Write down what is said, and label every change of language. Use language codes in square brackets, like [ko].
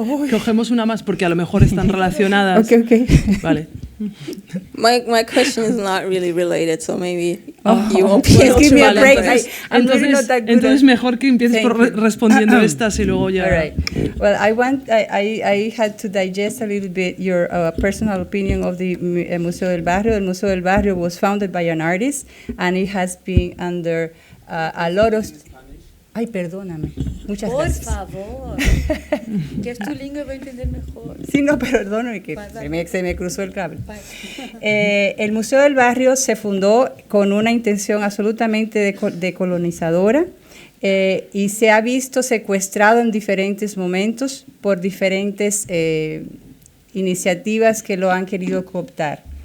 [es] Cogemos una más porque a lo mejor están relacionadas. Okay. Vale. [en] My question is not really related, so maybe you won't be able to give me a break. [es] Entonces mejor que empieces respondiendo estas y luego ya. [en] All right. Well, I had to digest a little bit your personal opinion of the Museo del Barrio. El Museo del Barrio was founded by an artist, and it has been under a lot of... [es] Ay, perdóname. Muchas gracias. Por favor. Que es tu lengua, voy a entender mejor. Sí, no, perdóname que se me cruzó el cable. El Museo del Barrio se fundó con una intención absolutamente decolonizadora y se ha visto secuestrado en diferentes momentos por diferentes iniciativas que lo han querido cooptar.